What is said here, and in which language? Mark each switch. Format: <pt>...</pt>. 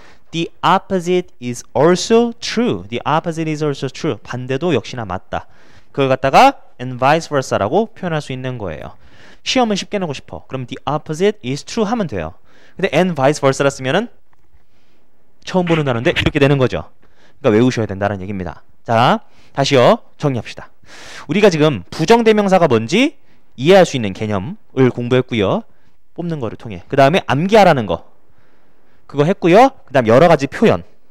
<en>The opposite is also true. The opposite is also true.</en> <ko>반대도 역시나 맞다. 그걸 갖다가 and vice versa라고 표현할 수 있는 거예요. 시험은 쉽게 내고 싶어. 그럼</ko> <en>the opposite is true</en> <ko>하면 돼요. 근데 and vice versa라 쓰면은 처음 보는 단어인데 이렇게 되는 거죠. 그러니까 외우셔야 된다는 얘기입니다. 자, 다시요. 정리합시다. 우리가 지금 부정대명사가 뭔지 이해할 수 있는 개념을 공부했고요. 뽑는 거를 통해. 그 다음에 암기하라는 거. 그거 했고요. 그 다음 여러 가지 표현.</ko>